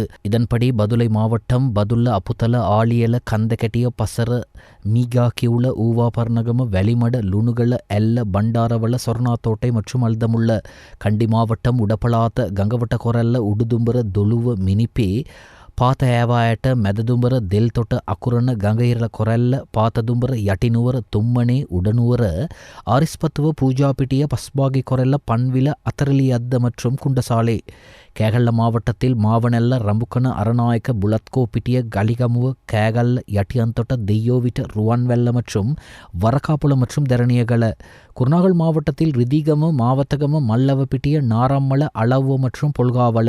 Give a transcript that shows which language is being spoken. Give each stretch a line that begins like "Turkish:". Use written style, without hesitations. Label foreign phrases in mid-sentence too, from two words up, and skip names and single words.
Tamil: இதன்படி பதுளை மாவட்டம் பதுல்ல, அப்புத்தல, ஆலியல, கந்தகட்டிய, பசர, மீகாக்கியுள்ள, ஊவா, பர்ணகம, வெளிமட, லுணுகல, எல்ல, பண்டாரவள, சொர்ணாத்தோட்டை மற்றும் அல்தமுள்ள. கண்டி மாவட்டம் உடப்பலாத்த, கங்கவட்ட கொரல்ல, உடுதும்பர, தொழுவ, மினிப்பே, පාත ඇවායට මැදදුඹර දෙල්තොට අකුරණ ගඟහිරල කොරැල්ල පාතදුඹර යටිනුවර තුම්මනේ උඩනුවර ආරිස්පත්තුව பூஜாபிட்டிய பஸ்பாகி கொரல்ல பன்வில அத்தரலியத்த மற்றும் குண்டசாலை. கேகல்ல மாவட்டத்தில் மாவனெல்ல, ரம்புக்கன, அரநாயக்க, புலத்கோ பிட்டிய, கலிகமுவ, கேகல்ல, யட்டியந்தொட்ட, தெய்யோவிட்ட, ருவான்வெல்ல மற்றும் வரக்காப்புல மற்றும் தரணியகல. குருநாகல் மாவட்டத்தில் ரிதிகம, மாவத்தகம, மல்லவ பிட்டிய, நாரம்மல, அளவு மற்றும் பொல்காவல.